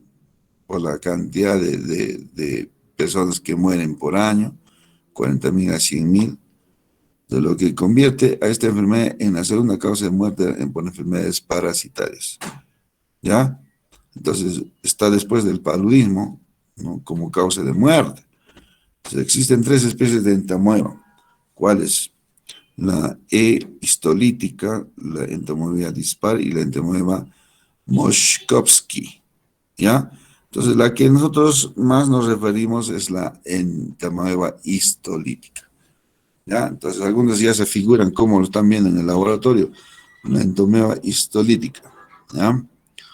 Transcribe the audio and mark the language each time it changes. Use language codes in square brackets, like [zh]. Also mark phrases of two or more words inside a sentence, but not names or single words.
[es] Por la cantidad de personas que mueren por año, 40.000 a 100.000, de lo que convierte a esta enfermedad en la segunda causa de muerte por enfermedades parasitarias, ¿ya? Entonces, está después del paludismo, ¿no? Como causa de muerte. Entonces, existen 3 especies de entamoeba. ¿Cuáles? La E. histolítica, la entamoeba dispar y la entamoeba Moshkovsky, ¿ya? Entonces, la que nosotros más nos referimos es la entamoeba histolítica, ¿ya? Entonces, algunos ya se figuran como lo están viendo en el laboratorio, la entamoeba histolítica, ¿ya?